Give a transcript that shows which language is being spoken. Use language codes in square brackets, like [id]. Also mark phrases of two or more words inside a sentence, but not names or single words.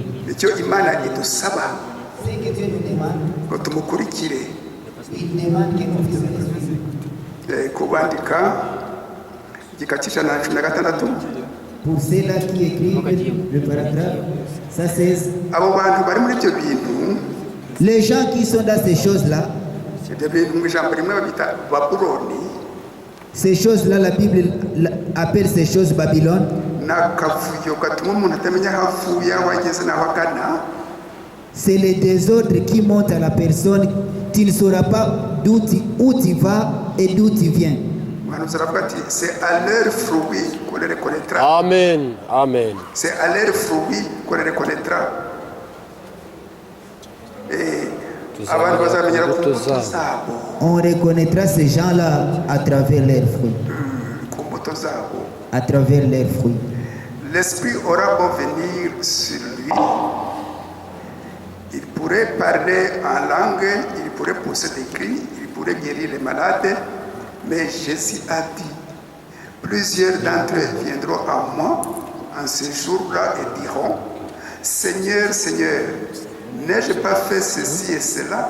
[rw] Icyo Imana idusaba [fr] Ce que Dieu nous demande, [rw] ngo tumukurikire. [fr] il demande que nous puissions les suivre. [rw] Kubandika igika cy'ijana na cumi na gatandatu. [fr] Pour ceux-là qui écrivent le paragraphe, ça c'est [rw] Abo bantu bari muri ibyo bintu, [fr] les gens qui sont dans ces choses-là. [rw] ibyo bintu mu ijambo rimwe babita Babuloni. [fr] Ces choses-là, la Bible appelle ces choses Babylone. [rw] N'akavuyo gatuma umuntu atamenya aho avuye aho ageze n'aho agana. [fr] C'est le désordre qui monte à la personne. Tu ne sauras pas où tu vas et d'où tu viens. [rw] Umuhanuzi aravuga ati [fr] c'est à leur fruit qu'on les reconnaîtra. Amen. Amen. C'est à leur fruit qu'on les reconnaîtra. [rw] Abantu bazamenyera ku mbuto zabo. [fr] On reconnaîtra ces gens-là à travers leurs fruits. [rw] Ku mbuto zabo. [fr] À travers leurs fruits. L'esprit aura beau venir sur lui. Il pourrait parler en langue, il pourrait pousser des cris, il pourrait guérir les malades. Mais Jésus a dit, plusieurs d'entre eux viendront à moi en ce jour-là et diront, Seigneur, Seigneur, n'ai-je pas fait ceci et cela?